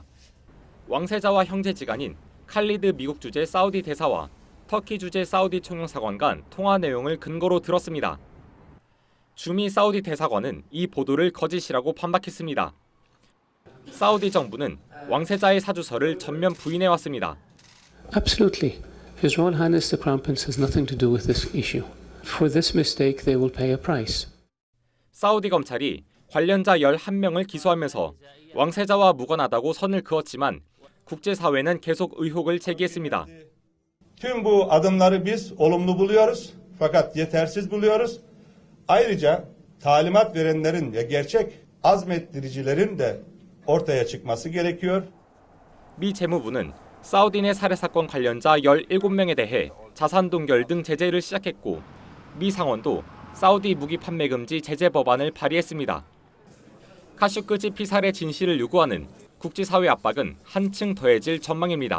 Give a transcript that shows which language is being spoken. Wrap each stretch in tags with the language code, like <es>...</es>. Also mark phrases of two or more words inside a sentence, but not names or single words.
<ko>왕세자와 형제지간인 칼리드 미국 주재 사우디 대사와 터키 주재 사우디 총영사관 간 통화 내용을 근거로 들었습니다. 주미 사우디 대사관은 이 보도를 거짓이라고 반박했습니다. 사우디 정부는 왕세자의 사주서를 전면 부인해왔습니다.</ko> <en>Absolutely. His Royal Highness the Crown Prince has nothing to do with this issue. For this mistake, they will pay a price.</en> <ko>사우디 검찰이 관련자 11명을 기소하면서 왕세자와 무관하다고 선을 그었지만 국제사회는 계속 의혹을 제기했습니다.</ko> <tr>Tüm bu adımları biz olumlu buluyoruz fakat yetersiz buluyoruz. Ayrıca talimat verenlerin ve gerçek azmettiricilerin de ortaya çıkması gerekiyor.</tr> <ko>미 재무부는 사우디 내 살해 사건 관련자 17명에 대해 자산 동결 등 제재를 시작했고 미 상원도 사우디 무기 판매 금지 제재 법안을 발의했습니다. 카슈크지 피살의 진실을 요구하는 국제사회 압박은 한층 더해질 전망입니다.</ko>